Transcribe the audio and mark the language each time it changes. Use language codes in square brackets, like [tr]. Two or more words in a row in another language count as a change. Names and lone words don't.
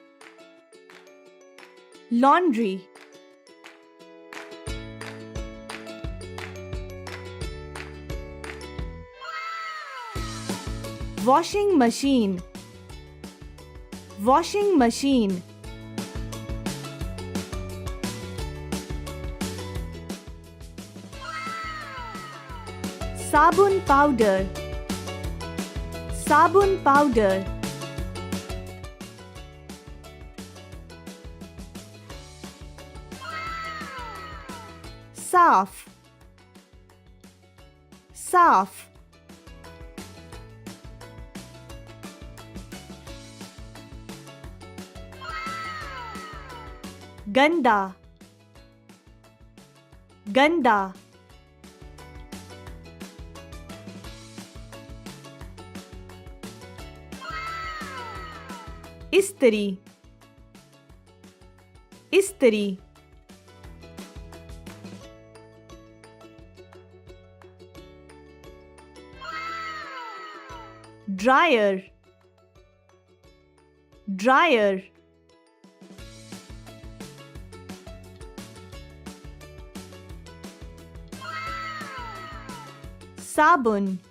[en] laundry washing machine washing machine sabun powder sabun powder [hi] साफ साफ गंदा गंदा इस्त्री [en] इस्त्री dryer dryer sabun